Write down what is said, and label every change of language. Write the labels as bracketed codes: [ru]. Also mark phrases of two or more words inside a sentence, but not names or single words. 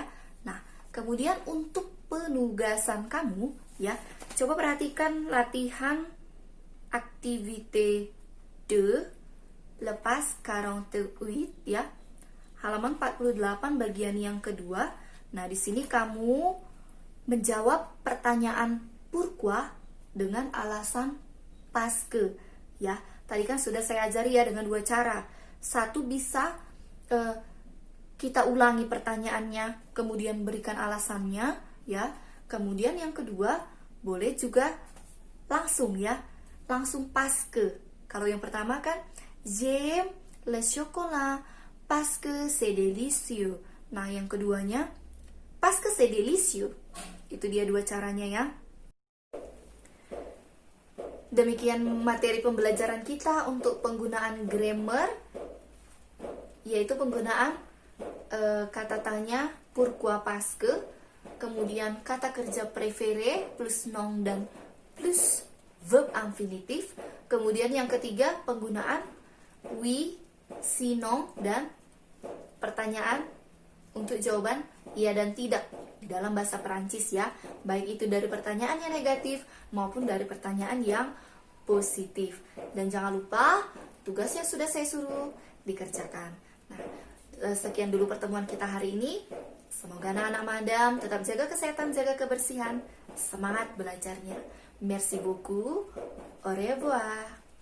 [id] Nah, kemudian untuk penugasan kamu ya, coba perhatikan latihan aktivite 2 lepas 48 ya. Halaman 48 bagian yang kedua. Nah, di sini kamu menjawab pertanyaan pourquoi dengan alasan [fr] parce que [id] ya. Tadi kan sudah saya ajari ya dengan 2 cara. Satu bisa kita ulangi pertanyaannya, kemudian berikan alasannya ya. Kemudian yang kedua boleh juga langsung ya, langsung [fr] parce que. [id] Kalau yang pertama kan [fr] j'aime le chocolat parce que c'est délicieux. [id] Nah, yang keduanya [fr] parce que c'est délicieux. [id] Itu dia 2 caranya ya. Demikian materi pembelajaran kita untuk penggunaan grammar, yaitu penggunaan kata tanya [fr] pourquoi parce que, [id] kemudian kata kerja [fr] préféré plus nom [id] dan [fr] plus verb infinitif. [id] Kemudian yang ketiga penggunaan [fr] oui, sinon, [id] dan pertanyaan untuk jawaban iya dan tidak di dalam bahasa Perancis ya. Baik itu dari pertanyaan yang negatif maupun dari pertanyaan yang positif. Dan jangan lupa tugasnya sudah saya suruh dikerjakan. Nah, sekian dulu pertemuan kita hari ini. Semoga anak-anak madam tetap jaga kesehatan, jaga kebersihan. Semangat belajarnya. [fr] Merci beaucoup. Au revoir.